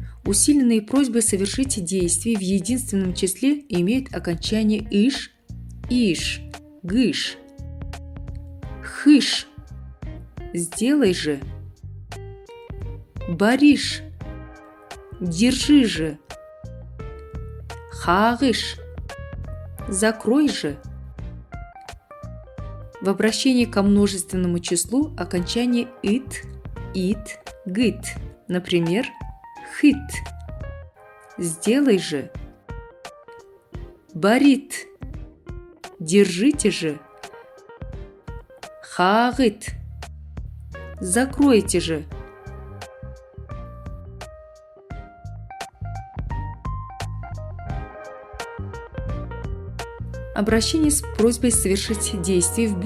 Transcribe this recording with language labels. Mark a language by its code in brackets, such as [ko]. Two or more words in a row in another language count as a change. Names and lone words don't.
[ru] усиленные просьбы совершить действие в единственном числе имеют окончание «иш», «иш», «гыш», «хыш», «сделай же», «бариш», «держи же», «хагыш», «закрой же». В обращении ко множественному числу окончание «ит», «ит», «гыт». Например, «хыт» – «сделай же», «барит» – «держите же», «хагыт» – «закройте же». Обращение с просьбой совершить действие в